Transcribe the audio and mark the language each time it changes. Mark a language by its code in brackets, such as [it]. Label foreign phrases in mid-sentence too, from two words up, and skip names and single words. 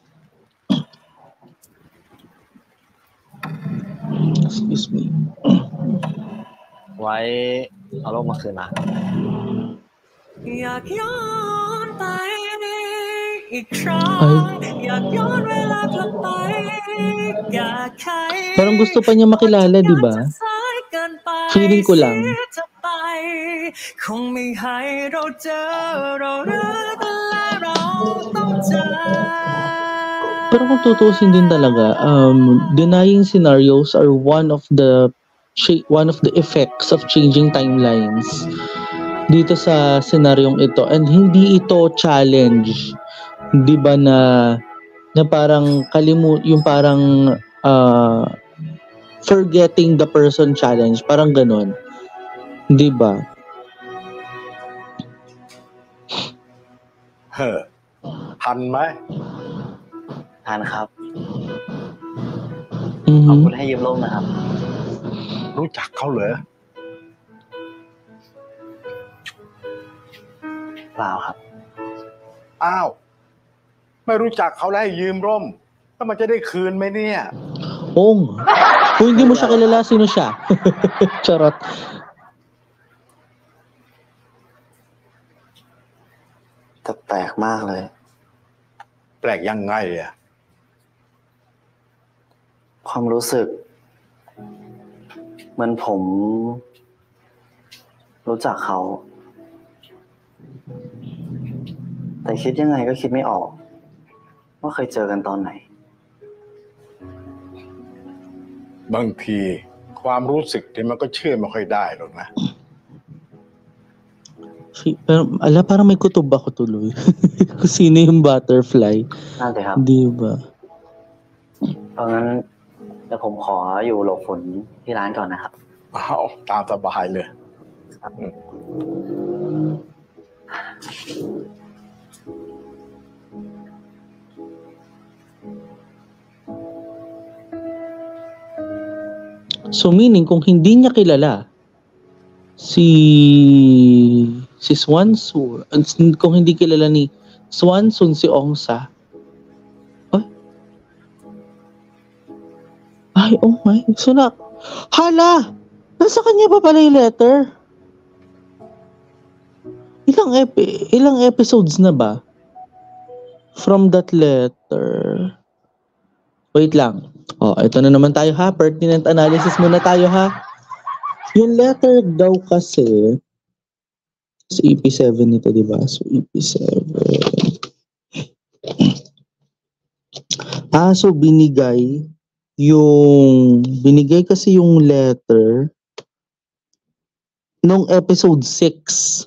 [en] Excuse me. [th] ไว้เอาโลกมาคืนนะ อยากย้อนไปอีกครั้งอยากย้อนเวลากลับไปอยากใคร [tl] Parang gusto pa niya makilala, di ba? Feeling ko lang. [th] คงไม่ให้เราเจอเรารักและเราต้องเจอ [tl] Pero kung tutusin din talaga, [en] denying scenarios are one of the effects of changing timelines [tl] dito sa senaryong ito, [en] and [tl] hindi ito challenge, 'di ba, na parang yung parang [en] forgetting the person challenge, [tl] parang ganon, 'di ba? [th] ทันไหม ทานครับ Mhm. ขอบคุณให้ยืมร่มนะครับ รู้จักเขาเหรอ เปล่าครับ อ้าวไม่รู้จักเขาแล้วให้ยืมร่มแล้วมันจะได้คืนไหมเนี่ย [tl] Oo nga. Kung hindi mo siya kilala, sino siya? Charot. [th] แต่แปลกมากเลย แปลกยังไงอ่ะ ความรู้สึกเหมือนผมรู้จักเขา แต่คิดยังไงก็คิดไม่ออกว่าเคยเจอกันตอนไหน บางทีความรู้สึกที่มันก็เชื่อไม่ค่อยได้หรอกนะ [tl] Pero, parang may kutob ako tuloy. Kung sino yung butterfly. [th] น่าจะครับ [tl] Di ba? [th] เพราะงั้นเดี๋ยวผมขออยู่หลบฝนที่ร้านก่อนนะครับ อ้าวตามสบายเลย [en] So meaning, [tl] kung hindi niya kilala si Swanson, kung hindi kilala ni Swanson si Ongsa, ay, [en] oh my, [tl] so hala, nasa kanya pa pala yung letter? Ilang episodes na ba [en] from that letter? [tl] Wait lang. Ito na naman tayo ha. [en] Pertinent analysis [tl] muna tayo ha. Yung letter daw kasi sa EP7 nito, di ba? So EP7. So binigay kasi yung letter nung episode 6.